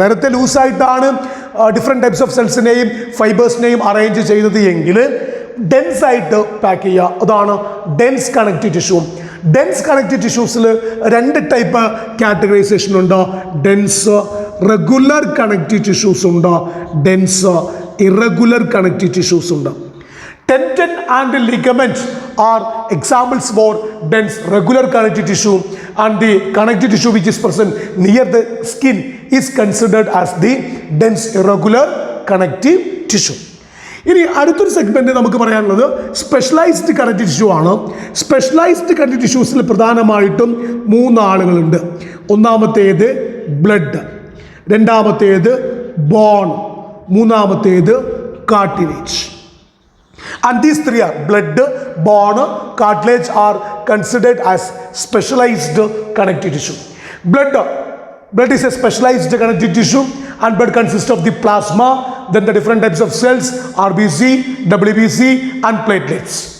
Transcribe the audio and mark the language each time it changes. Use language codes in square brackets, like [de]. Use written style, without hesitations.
[ml] നേരത്തെ ലൂസായിട്ടാണ് different types of സെൽസിനെയും ഫൈബേഴ്സിനെയും arrange ചെയ്തത് എങ്കിൽ ഡെൻസ് ആയിട്ട് പാക്ക് ചെയ്യുക, അതാണ് dense connective tissue. Dense connective ടിഷ്യൂസിൽ 2 type categorisation ഉണ്ട്. ഡെൻസ് റെഗുലർ കണക്റ്റീവ് ടിഷ്യൂസ് ഉണ്ട്, ഡെൻസ് ഇറഗുലർ കണക്റ്റീവ് ടിഷ്യൂസ് ഉണ്ട്. [en] Tendon and ligament are examples for dense regular connective tissue, and the connective tissue which is present near the skin is considered as the dense irregular connective tissue. [ml] ഇനി അടുത്തൊരു segment നമുക്ക് പറയാനുള്ളത് specialised connective tissue ആണ്. Specialised connective ടിഷ്യൂസിൽ പ്രധാനമായിട്ടും 3 ആളുകളുണ്ട്. ഒന്നാമത്തേത് blood, രണ്ടാമത്തേത് bone, മൂന്നാമത്തേത് cartilage. [en] And these three are blood, bone, cartilage are considered as specialized connective tissue. Blood is a specialized connective tissue, and blood consists of the plasma, then the different types of cells, RBC, WBC, and platelets.